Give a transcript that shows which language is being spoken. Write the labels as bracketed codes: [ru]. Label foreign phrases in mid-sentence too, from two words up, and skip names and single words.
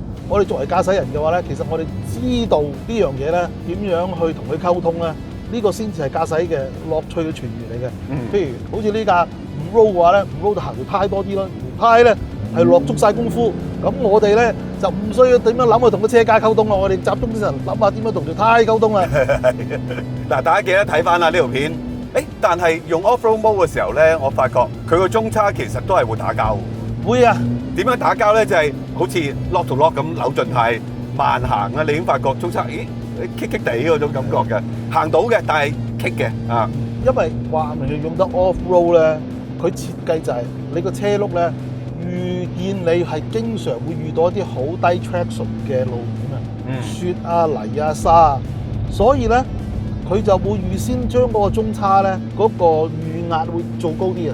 [yue] 我哋作為駕駛人嘅話咧，其實我哋知道呢樣嘢咧點樣去同佢溝通咧，呢個先至係駕駛嘅樂趣嘅泉源嚟嘅。譬如好似呢架唔 roll 嘅話咧，唔 roll 就行條胎多啲咯，條胎咧係落足晒功夫。咁我哋咧就唔需要點樣諗去同個車架溝通啦，我哋集中精神諗下點樣同條胎溝通啦。嗱，大家記得睇翻啦呢條片。但係用 [en] off-road mode [yue] 嘅時候咧，我發覺佢個中叉其實都係會打交。會啊。點樣打交咧？就係好似 [en] lock to lock [yue] 咁扭盡態慢行啊！你已經發覺中叉，棘棘地嗰種感覺嘅，行到嘅，但係棘嘅啊。因為話明你用得 off-road 咧，佢設計就係你個車轆咧。預見你係經常會遇到一啲好低 traction 嘅路面啊，雪啊、泥啊、沙啊，所以咧佢就會預先將嗰個中叉咧嗰個預壓會做高啲啊。